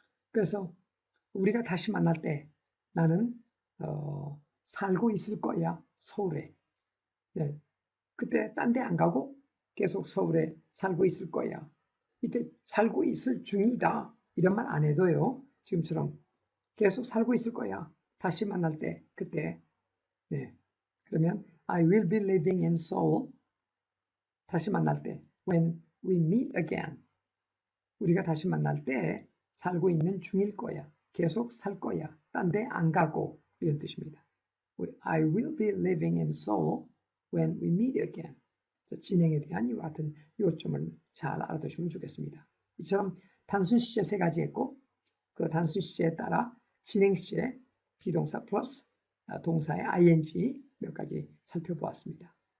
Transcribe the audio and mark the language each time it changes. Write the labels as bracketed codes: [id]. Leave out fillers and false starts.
[ko] 그래서 우리가 다시 만날 때 나는 살고 있을 거야, 서울에. 그때 딴 데 안 가고 계속 서울에 살고 있을 거야. 이때 살고 있을 중이다 이런 말 안 해도요, 지금처럼 계속 살고 있을 거야. 다시 만날 때 그때. 그러면 [en] I will be living in Seoul. [ko] 다시 만날 때 [en] when we meet again. [ko] 우리가 다시 만날 때 살고 있는 중일 거야. 계속 살 거야. 딴 데 안 가고, 이런 뜻입니다. [en] I will be living in Seoul when we meet again. [ko] 진행에 대한 이와 같은 요점을 잘 알아두시면 좋겠습니다. 이처럼 단순 시제 세 가지 했고 그 단순 시제에 따라 진행 시제 비동사 플러스 동사의 ing 몇 가지 살펴보았습니다.